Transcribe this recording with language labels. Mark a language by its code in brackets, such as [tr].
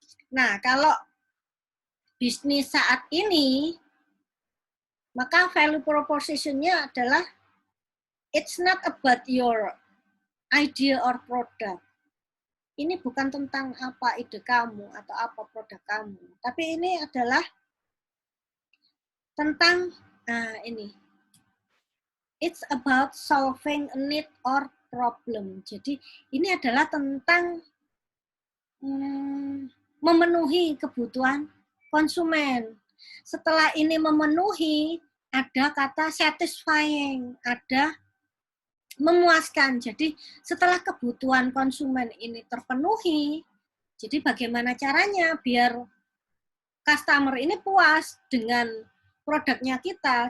[id] Nah, kalau bisnis saat ini, maka value proposition-nya adalah [en] it's not about your idea or product. [id] Ini bukan tentang apa ide kamu atau apa produk kamu, tapi ini adalah tentang ini. [en] It's about solving a need or problem. [id] Jadi ini adalah tentang memenuhi kebutuhan konsumen. Setelah ini memenuhi, ada kata satisfying, ada memuaskan. Jadi setelah kebutuhan konsumen ini terpenuhi, jadi bagaimana caranya biar customer ini puas dengan produknya kita.